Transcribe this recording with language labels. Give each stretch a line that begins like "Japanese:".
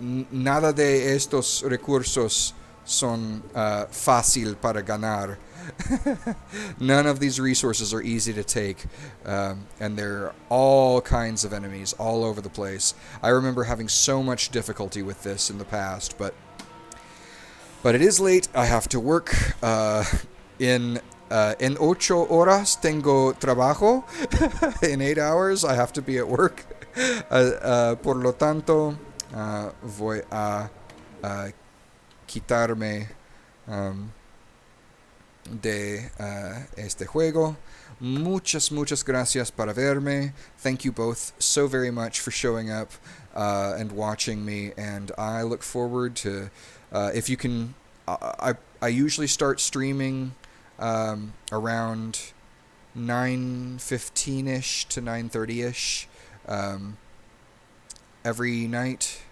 Spanish: Nada de estos recursos son fácil para ganar.
English: None of these resources are easy to take, and there are all kinds of enemies all over the place. I remember having so much difficulty with this in the past, but it is late. I have to work.
Spanish: En 8 horas tengo trabajo.
English: In 8 hours I have to be at work.
Spanish: Por lo tanto, voy a quitarme de este juego. Muchas gracias para verme.
English: Thank you both so very much for showing up and watching me, and I look forward to if you can. I usually start streaming around 9:15ish to 9:30ish every night.